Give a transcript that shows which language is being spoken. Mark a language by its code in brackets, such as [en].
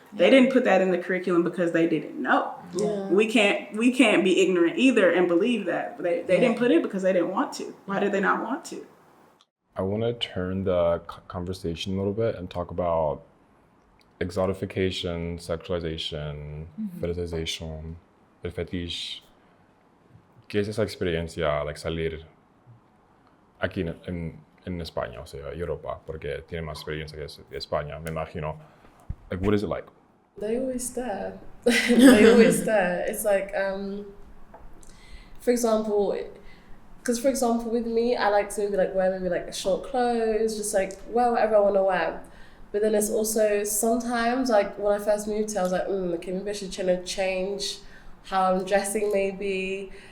[en] They didn't put that in the curriculum because they didn't know. We can't be ignorant either and believe that. They didn't put it because they didn't want to. Why did they not want to? I want to turn the conversation a little bit and talk about exotification, sexualization, fetishization, [es] el fetiche. ¿Qué es esa experiencia, like salir aquí en España, o sea, Europa, porque tiene más experiencia que España, me imagino. [en] Like, what is it like? They always stare. They always stare. It's like, for example, with me, I like to wear maybe like short clothes, just like wear whatever I want to wear. But then it's also sometimes like when I first moved here, I was like, okay, maybe I should change how I'm dressing maybe.